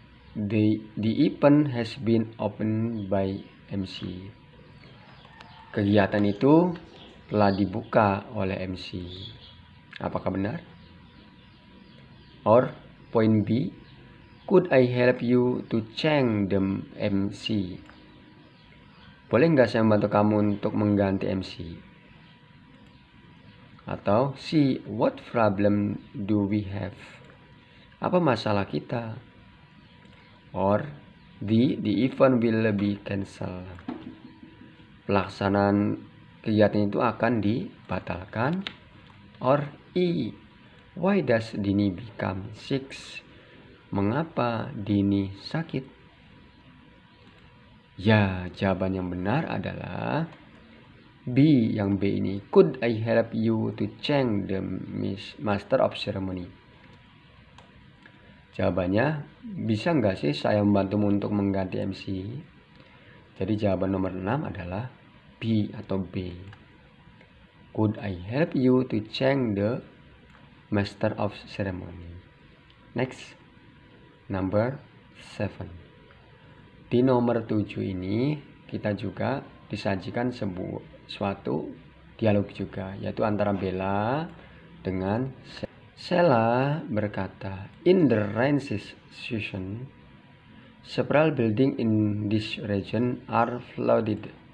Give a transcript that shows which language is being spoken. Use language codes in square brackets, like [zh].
[en] The event has been opened by MC. [id] Kegiatan itu telah dibuka oleh MC. Apakah benar? [en] Or point B, could I help you to change the MC? [id] Boleh nggak saya membantu kamu untuk mengganti MC? [en] Atau C, what problem do we have? [id] Apa masalah kita? [en] Or D, the event will be cancelled. [id] Pelaksanaan kegiatan itu akan dibatalkan. [en] Or E, why does Dini become sick? [id] Mengapa Dini sakit? Ya, jawaban yang benar adalah B, yang B ini. [en] Could I help you to change the master of ceremony? [id] Jawabannya, bisa nggak sih saya membantumu untuk mengganti MC? Jadi jawaban nomor 6 adalah B atau B. [en] Could I help you to change the master of ceremony? Next, number 7. [id] Di nomor 7 ini kita juga disajikan suatu dialog juga, yaitu antara Bella dengan Sheila berkata, [en] in the rain season, several buildings in this region are flooded.